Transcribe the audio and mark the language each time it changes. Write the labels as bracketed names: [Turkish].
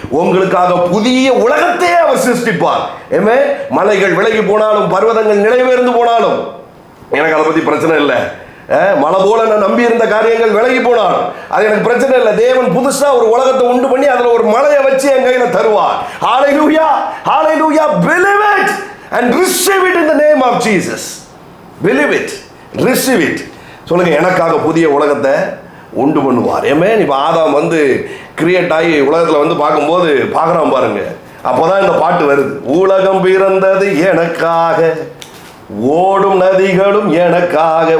[Tamil] உங்களுக்காக புதிய உலகத்தையே அவர் சிருஷ்டிப்பார். மலைகள் விலகி போனாலும், பர்வதங்கள் நிலைபெயர்ந்து போனாலும் எனக்கு அதை பத்தி பிரச்சனை இல்லை. மலை போல நான் நம்பி இருந்த காரியங்கள் விலகி போனாலும் அது எனக்கு பிரச்சனை இல்லை. தேவன் புதுசா ஒரு உலகத்தை உண்டு பண்ணி அதுல ஒரு மலையை வச்சு என் கையில தருவார். ஹல்லேலூயா, ஹல்லேலூயா. [English] Believe it and receive it in the name of Jesus. Believe it, receive it. [Tamil] சொல்லுங்க, எனக்காக புதிய உலகத்தை உண்டு பண்ணுவார். இப்ப ஆதாம் வந்து கிரியேட் ஆகி உலகத்துல வந்து பார்க்கும்போது பார்க்குறான் பாருங்க. அப்போதான் இந்த பாட்டு வருது. உலகம் பிறந்தது எனக்காக, ஓடும் நதிகளும் எனக்காக.